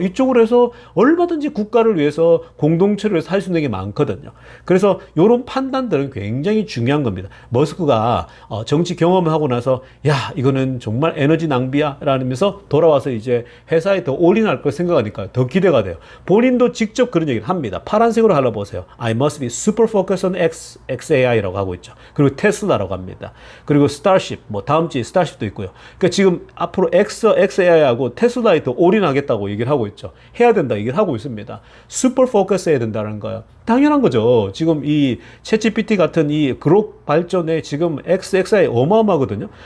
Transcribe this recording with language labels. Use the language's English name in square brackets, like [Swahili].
[Korean] 이쪽으로 해서 얼마든지 국가를 위해서, 공동체를 위해서 할 수 있는 게 많거든요. 그래서 이런 판단들은 굉장히 중요한 겁니다. 머스크가 정치 경험을 하고 나서, 야, 이거는 정말 에너지 낭비야 라면서 돌아와서 이제 회사에 더 올인할 걸 생각하니까 더 기대가 돼요. 본인도 직접 그런 얘기를 합니다. 파란색으로 할라보세요. [English] I must be super focused on XAI [Korean] 라고 하고 있죠. 그리고 테슬라라고 합니다. 그리고 스타쉽, 뭐 다음 주에 스타쉽도 있고요. 그러니까 지금 앞으로 XAI하고 테슬라에 더 올인하겠다고 얘기를 하고 있죠. 해야 된다 얘기를 하고 있습니다. super focus 해야 된다는 거예요. 당연한 거죠. 지금 이 챗GPT 같은 이 그룹 발전에 지금 XAI 어마어마하거든요.